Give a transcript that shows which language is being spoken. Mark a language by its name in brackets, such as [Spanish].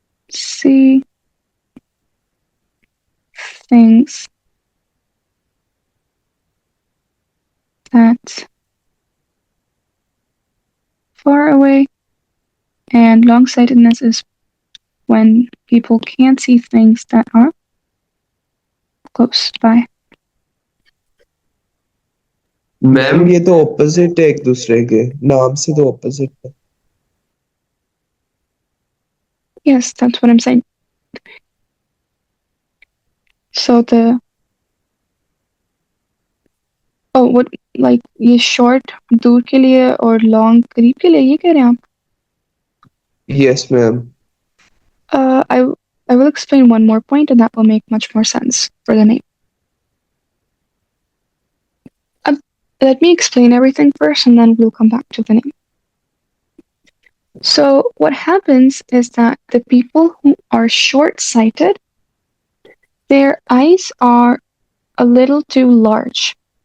[English] See things that far away, and long-sightedness is when people can't see things that are close by. [Hindi] Ma'am ये तो opposite है एक दूसरे के, नाम से तो ऑपोजिट है. [English] Yes, that's what I'm saying. So the oh, what like [Hindi] ये short दूर के लिए और long करीब के लिए ये कह रहे हैं आप? [English] Yes ma'am. I will explain one more point, and that will make much more sense for the name. Let me explain everything first, and then we'll come back to the name. So what happens is that the people who are short-sighted, their eyes are a little too large.